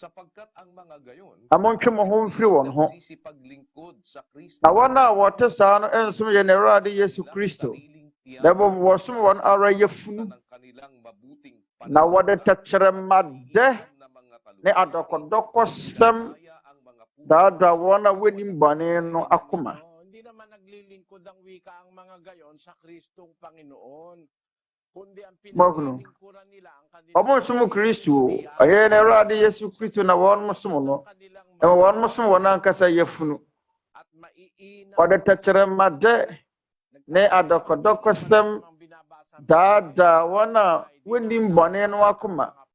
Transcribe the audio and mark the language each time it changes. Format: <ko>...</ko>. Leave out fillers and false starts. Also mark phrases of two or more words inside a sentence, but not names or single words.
<ak>amontwe mo ho mfiri wɔn ho na wɔn a wɔte saa no nsom yɛ ne Awurade Yesu Kristo na wɔsom wɔn ara yɛfunu na wɔde tɛkyerɛmadɛ ne adɔkɔdɔkɔsɛm daadaa wɔn a wɔnim bɔne no akoma</ak> <tl>hindi naman naglilingkod ang wika ang mga gayon sa Kristong Panginoon kundi ang pinaglilingkuran nila ang kanilang</tl> <ak>nsom Kristo ayɛ ne Awurade Yesu Kristo na wɔn mosom no na wɔn mosom wɔn ankasa yɛfunu wɔde tɛkyerɛmadɛ ne adɔkɔdɔkɔsɛm daadaa wɔn a wɔnim bɔne no akoma</ak>